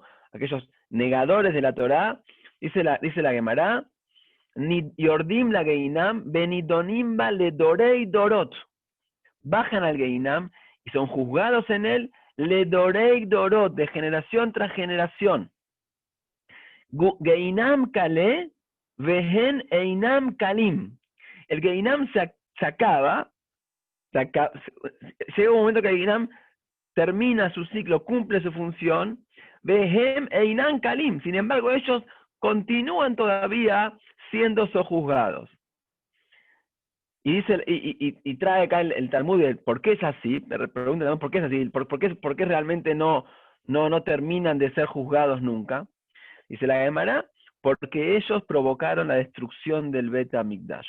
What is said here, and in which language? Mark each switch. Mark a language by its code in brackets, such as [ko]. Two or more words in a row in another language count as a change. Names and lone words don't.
[es] Aquellos negadores de la Torá, dice la Gemara, ni [he] יורדים לגיהנם ונידונים בה לדורי דורות. [es] Bajan al Geinam y son juzgados en él, [he] לדורי דורות, [es] de generación tras generación. [he] גיהנם כלה, והם אינם כלים. [es] El Geinam se acaba, llega un momento que el Geinam termina su ciclo, cumple su función, [he] והם אינם כלים. [es] Sin embargo, ellos continúan todavía siendo sojuzgados. Y dice, y trae acá el Talmud de por qué es así, me preguntan por qué es así, por qué realmente no terminan de ser juzgados nunca. Dice la Gemara, porque ellos provocaron la destrucción del Bet Hamikdash.